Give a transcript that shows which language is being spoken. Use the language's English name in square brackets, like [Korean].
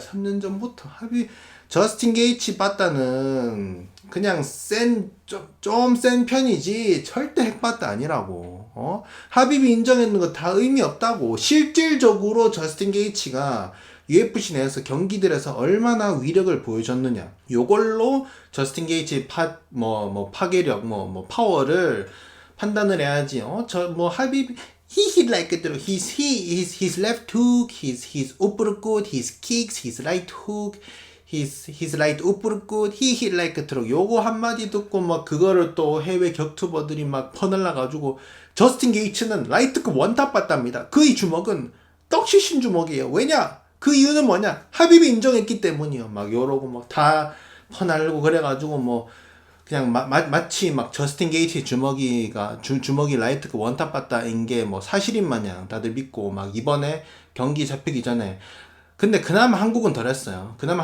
[Korean] 3년 전부터 저스틴 게이츠 빠따는 그냥 좀 센 편이지 절대 핵빠따 아니라고. 하비비 인정했는 거 다 의미 없다고. 실질적으로 저스틴 게이츠가 UFC 내에서 경기들에서 얼마나 위력을 보여줬느냐. 요걸로 저스틴 게이츠의 파괴력, 파워를 판단을 해야지. [English] 하비비 he hit like a truck. His left hook, his uppercut, his kicks, his right hook, his right uppercut, he hit like a truck. [Korean] 요거 한마디 듣고 막 그거를 또 해외 격투버들이 막 퍼날라가지고 저스틴 게이츠는 라이트급 원탑 받답니다. 그의 주먹은 떡시신 주먹이에요. 왜냐? 그 이유는 뭐냐? 하비비 인정했기 때문이요. 막 요러고 막 다 퍼날고 그래가지고 뭐 그냥 마치 막 저스틴 게이츠의 주먹이 라이트급 원탑 받다인 게 뭐 사실인 마냥 다들 믿고 막 이번에 경기 잡히기 전에 근데 그나마 한국은 덜했어요.